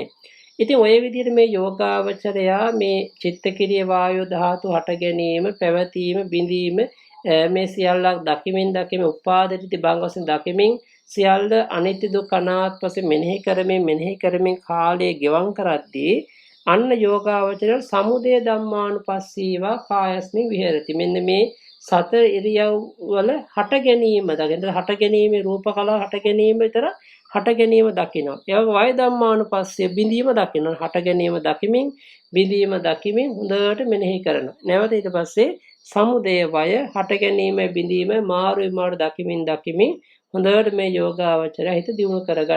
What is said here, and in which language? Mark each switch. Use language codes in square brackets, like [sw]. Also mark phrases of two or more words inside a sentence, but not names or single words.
[si] ඉතින් ඔය විදිහට මේ යෝගාවචරයා මේ චිත්තකිරිය වායෝ ධාතු හට ගැනීම, පැවතීම, බිඳීම මේ සියල්ලක් දකිමින් උපාදිත භංග වශයෙන් දකිමින් සියල්ල අනිත්‍ය දුක්ඛ අනාත්ම වශයෙන් මෙනෙහි කරමින් කාලය ගෙවම් කරද්දී අන්න යෝගාවචර [pi] සමුදය ධම්මානුපස්සීවා කායස්මින් විහෙරති. [si] මෙන්න මේ සතර ඉරියව් වල හට ගැනීම දකින්න හට ගැනීමේ රූප කලාව හට ගැනීම විතර හට ගැනීම දකිනවා. ඒ වගේ [pi] වය ධම්මානුපස්සිය [si] බිඳීම දකිනවා. හට ගැනීම දකිමින් බිඳීම දකිමින් හොඳට මෙනෙහි කරනවා. නැවත ඊට පස්සේ සමුදය වය හට ගැනීම බිඳීම මාරු දකිමින් හොඳට මේ යෝගාවචරය හිත දියුණු කරගන්න.